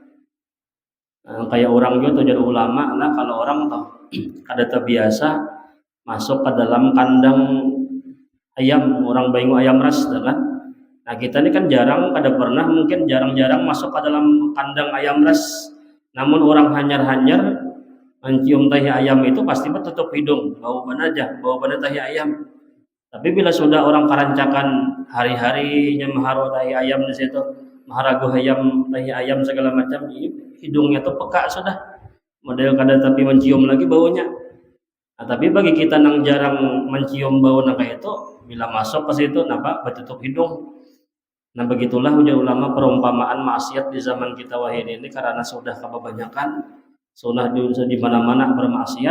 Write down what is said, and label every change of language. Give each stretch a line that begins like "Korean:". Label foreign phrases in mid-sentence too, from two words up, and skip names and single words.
Banjar: Kayak orang juga jadi ulama lah, kalau orang tahu kada terbiasa masuk ke dalam kandang ayam, orang baingu ayam ras kan.
Indonesian: Nah kita ini kan mungkin jarang-jarang masuk ke dalam kandang ayam ras.
Banjar: Namun orang hanyar-hanyar mencium tahi ayam itu pasti tutup hidung, bau mana tahi ayam. Tapi bila sudah orang kerancakan hari-harinya maharu tahi ayam di situ, maharagu ayam, tahi ayam segala macam, hidungnya tuh peka sudah. Model kada tapi mencium lagi baunya. Nah, tapi bagi kita yang jarang mencium bau kayak itu, bila masuk ke situ nampak bertutup hidung.
Indonesian: Nah begitulah ujar ulama perumpamaan maksiat di zaman kita ini karena sudah kebanyakan, sudah di mana-mana bermaksiat.